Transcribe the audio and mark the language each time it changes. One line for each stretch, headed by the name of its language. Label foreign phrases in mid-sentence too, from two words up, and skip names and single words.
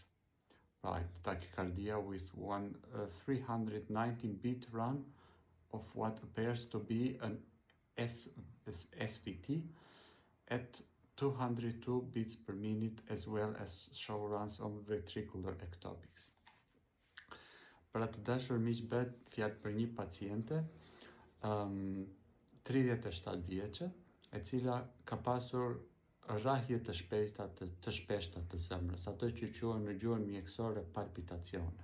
English: Right, tachycardia with 390 beat run of what appears to be an SVT at 202 beats per minute, as well as show runs of ventricular ectopics.
Albanian: Për atë dashur miq, bëhet fjalë për një paciente 37 vjeçe, e cila ka pasur rrahje të shpeshta të zemrës, ato që quhen në gjuhën mjekësore palpitacione.